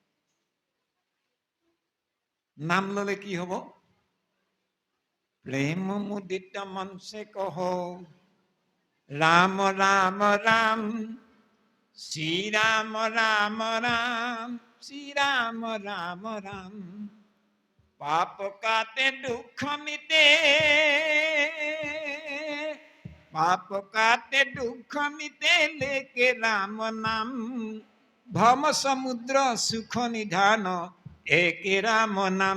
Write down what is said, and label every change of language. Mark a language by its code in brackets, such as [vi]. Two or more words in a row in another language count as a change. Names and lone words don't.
[as] নাম ললে কি হব? [hi] प्रेम मुदित मनसे कह राम राम राम, श्री राम राम राम, श्री राम राम राम। पाप काटे दुःख मिटे, पाप काटे दुःख मिटे लेके राम नाम। भम समुद्र सुख निधान एके राम नाम।